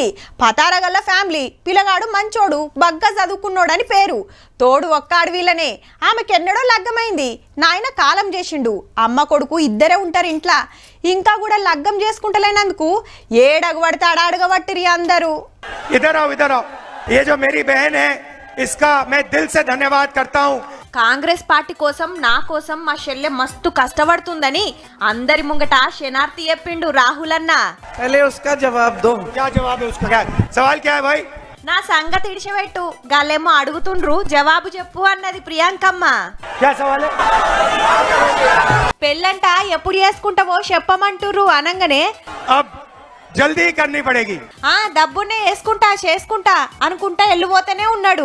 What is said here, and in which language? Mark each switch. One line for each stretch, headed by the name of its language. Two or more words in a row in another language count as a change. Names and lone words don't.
Telugu: పతారగల్ల ఫ్యామిలీ, పిల్లగాడు మంచోడు, బగ్గా చదువుకున్నోడని పేరు. తోడు ఒక్క అడవిలనే. ఆమెకెన్నడో లగ్గమైంది. నాయన కాలం చేసిండు. అమ్మ కొడుకు ఇద్దరే ఉంటారు ఇంట్లో. ఇంకా కూడా లగ్గం చేసుకుంటలేనందుకు ఏడగబడితే అడగబట్టిరి అందరూ.
Hindi: ये जो मेरी बहन है इसका मैं दिल से धन्यवाद करता हूँ.
Telugu: కాంగ్రెస్ పార్టీ కోసం, నా కోసం మా చెల్లె మస్తు కష్టపడుతుందని అందరి ముంగట శనార్థి చెప్పిండు రాహుల్ అన్న.
Hindi: पहले उसका जवाब दो. क्या जवाब है उसका? क्या सवाल क्या है भाई?
Telugu: నా సంగతి ఇడిచిపెట్టు, గాలేమో అడుగుతుండ్రు జవాబు చెప్పు అన్నది ప్రియాంకమ్మ. పెళ్ళంట ఎప్పుడు చేసుకుంటావో చెప్పమంటుర్రు అనగానే
Hindi: जल्दी करनी पड़ेगी
Telugu: డబ్బునే చేసుకుంటా అనుకుంటా వెళ్ళిపోతూనే ఉన్నాడు.